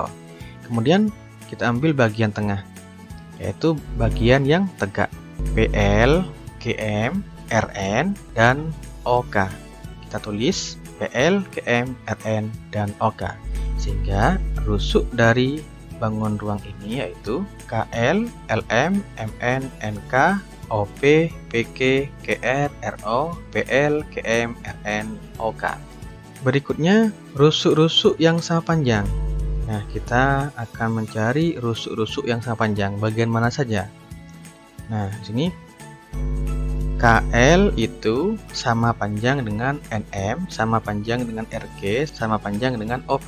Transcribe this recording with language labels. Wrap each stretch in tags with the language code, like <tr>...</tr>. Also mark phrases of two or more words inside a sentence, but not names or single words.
<id>Kemudian kita ambil bagian tengah, yaitu bagian yang tegak, PL, QM, RN, dan OK. Kita tulis PL, QM, RN, dan OK. Sehingga rusuk dari bangun ruang ini yaitu KL, LM, MN, NK, OP, PQ, QR, RO, PL, QM, RN, OK. Berikutnya rusuk-rusuk yang sama panjang. Nah, kita akan mencari rusuk-rusuk yang sama panjang. Bagian mana saja? Nah, di sini KL itu sama panjang dengan NM, sama panjang dengan RG, sama panjang dengan OP.</id>